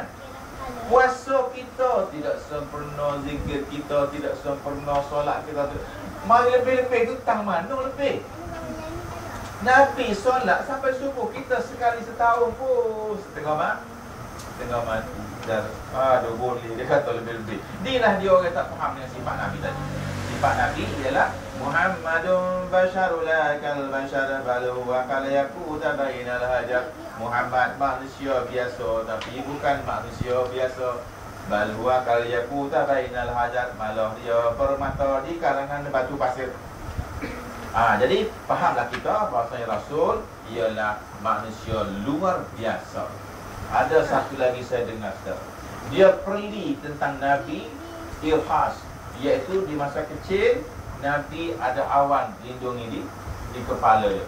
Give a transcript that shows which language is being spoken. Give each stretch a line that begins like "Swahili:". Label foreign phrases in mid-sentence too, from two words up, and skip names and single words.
Malay: Puasa kita tidak sempurna, zikir kita tidak sempurna, solat kita mari lebih-lebih tu tang mana lebih. Nabi solat sampai subuh, kita sekali setahun pun setengah mati. Aduh boleh, dia kata lebih-lebih. Inilah dia orang tak faham dengan sifat Nabi tadi. Sifat Nabi ialah
Arabic: محمدٌ بشرٌ كالبشر بل هو كالياقوت بين الحجر.
Malay: Muhammad manusia biasa tapi bukan manusia biasa.
Arabic: بل هو كالياقوت بين الحجر,
Malay: malah dia permata di kalangan batu pasir. Jadi fahamlah kita bahasanya Rasul ialah manusia luar biasa. Ada satu lagi saya dengar dia perli tentang Nabi ilhas, iaitu di masa kecil Nabi ada awan lindungi di kepala dia.